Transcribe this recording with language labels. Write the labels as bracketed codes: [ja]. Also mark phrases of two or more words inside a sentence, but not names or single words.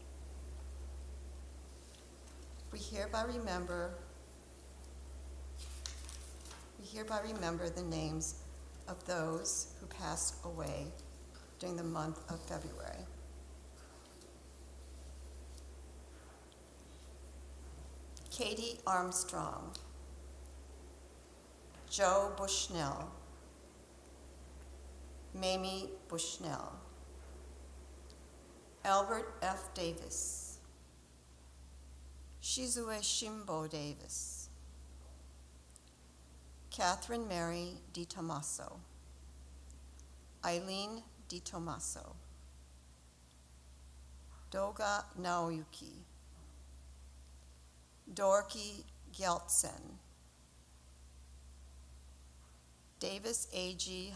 [en] We hereby remember the names of those who passed away during the month of February. Katie Armstrong, Joe Bushnell, Mamie Bushnell, Albert F. Davis, Shizue Shimbo Davis, Catherine Mary Di Tommaso, Eileen Di Tommaso, Doga Naoyuki, Dorky Gyaltsen, Davis A.G.